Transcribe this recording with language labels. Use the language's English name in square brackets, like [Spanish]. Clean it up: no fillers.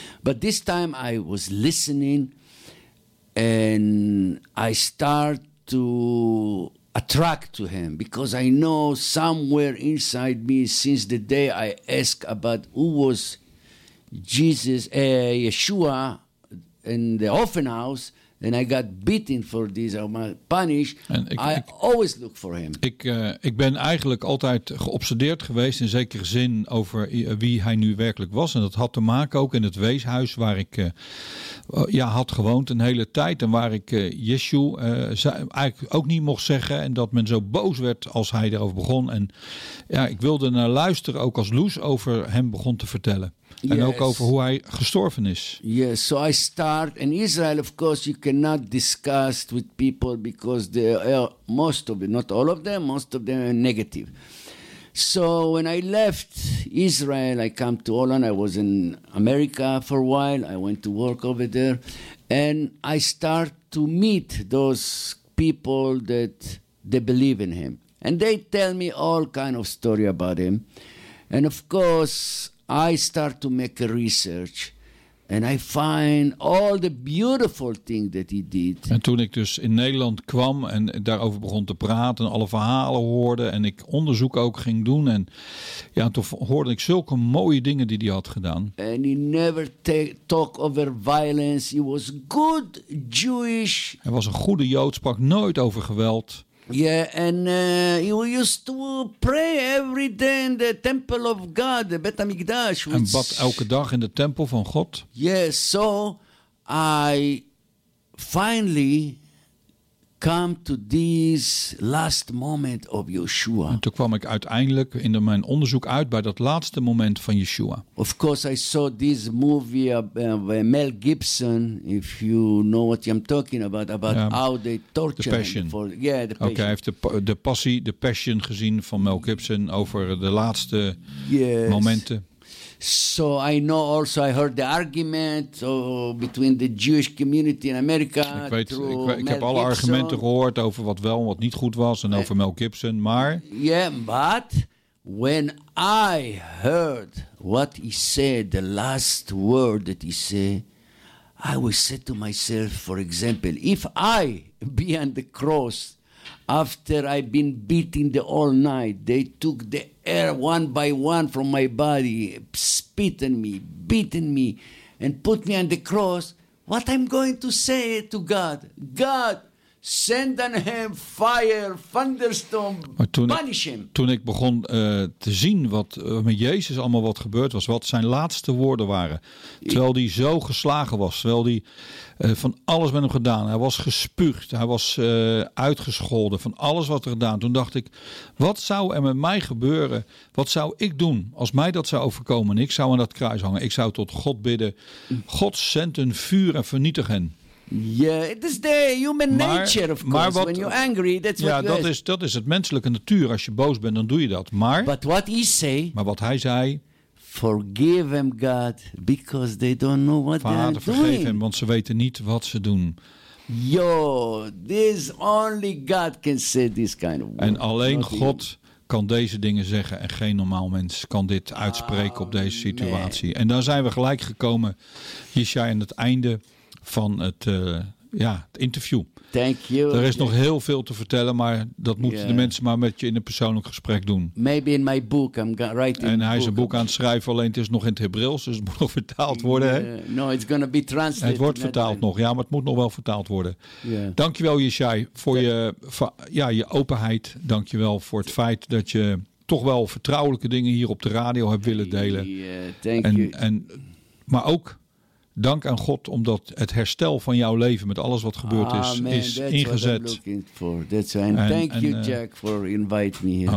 [English] But this time I was listening and I start to attract to him because I know somewhere inside me since the day I asked about who was Jesus, Yeshua, in the orphan house, and I got beaten for this, or my punished. I always look for him. [Dutch] Ik ben eigenlijk altijd geobsedeerd geweest in zekere zin over wie hij nu werkelijk was. En dat had te maken ook in het weeshuis waar ik had gewoond een hele tijd. En waar ik Yeshu eigenlijk ook niet mocht zeggen. En dat men zo boos werd als hij erover begon. En ja, ik wilde naar luisteren ook als Loes over hem begon te vertellen. En [English] yes, [Dutch] ook over hoe hij gestorven is. [English] Yes, so I start. In Israel, of course, you cannot discuss with people because they are most of them, not all of them, most of them are negative. So when I left Israel, I come to Holland. I was in America for a while. I went to work over there. And I start to meet those people that they believe in him. And they tell me all kind of story about him. And of course, I start to make a research and I find all the beautiful things that he did. [Dutch] En toen ik dus in Nederland kwam en daarover begon te praten en alle verhalen hoorde en ik onderzoek ook ging doen en ja, toen hoorde ik zulke mooie dingen die hij had gedaan. [English] And he never talk over violence. He was good Jewish. [Dutch] Hij was een goede Jood, sprak nooit over geweld. [English] Yeah, and he used to pray every day in the temple of God, the Bet HaMikdash. [Dutch] En bad elke dag in de tempel van God. [English] Yes, so I finally come to this last moment of Yeshua. [Dutch] En toen kwam ik uiteindelijk in mijn onderzoek uit bij dat laatste moment van Yeshua. [English] Of course, I saw this movie by Mel Gibson, if you know what I'm talking about how they torture the passion. For, yeah, the passion. [Dutch] Oké, hij heeft de passie, de passion gezien van Mel Gibson over de laatste [English] yes [Dutch] momenten. [English] So I know also I heard the argument between the Jewish community in America. [Dutch] Ik heb alle argumenten gehoord over wat wel en wat niet goed was en over Mel Gibson, maar [English] yeah, but when I heard what he said, the last word that he said, I will say to myself, for example, if I be on the cross after I've been beating the all night, they took the air one by one from my body, spitting me, beating me, and put me on the cross, what I'm going to say to God? God, send on him fire, thunderstorm, punish him. [Dutch] Toen ik begon te zien wat met Jezus allemaal wat gebeurd was, wat zijn laatste woorden waren, terwijl hij zo geslagen was, terwijl hij van alles met hem gedaan, hij was gespuugd, hij was uitgescholden, van alles wat er gedaan, toen dacht ik, wat zou er met mij gebeuren, wat zou ik doen als mij dat zou overkomen en ik zou aan dat kruis hangen, ik zou tot God bidden, God zend een vuur en vernietig hen. [English] Ja, yeah, it is the human nature, of course. Wat, when you're angry, that's [Dutch] ja, [English] what [Dutch] dat is. Ja, dat is het menselijke natuur. Als je boos bent, dan doe je dat. Maar, [English] but what he say, [Dutch] maar wat hij zei... [English] Forgive them, God, because they don't know what they're doing. [Dutch] Vader, vergeef hem, want ze weten niet wat ze doen. [English] Yo, this only God can say this kind of word. [Dutch] En alleen God kan deze dingen zeggen. En geen normaal mens kan dit uitspreken op deze situatie. Man. En dan zijn we gelijk gekomen, Yishai, aan het einde... van het, het interview. [English] Thank you. [Dutch] Er is nog heel veel te vertellen, maar dat moeten de mensen maar met je in een persoonlijk gesprek doen. [English] Maybe in my book I'm writing. [Dutch] En hij is een boek aan het schrijven, alleen het is nog in het Hebreeuws, dus het moet nog vertaald worden. [English] No, it's gonna be translated. [Dutch] Het wordt vertaald nog, maar het moet nog wel vertaald worden. [English] Yeah. [Dutch] Dankjewel, Yishai, voor je openheid. Dankjewel voor het feit dat je toch wel vertrouwelijke dingen hier op de radio hebt willen delen. [English] Thank you. [Dutch] Maar ook... Dank aan God omdat het herstel van jouw leven met alles wat gebeurd is, is ingezet. [English] That's what I'm looking for. That's why. And thank you, Jack, for inviting me here.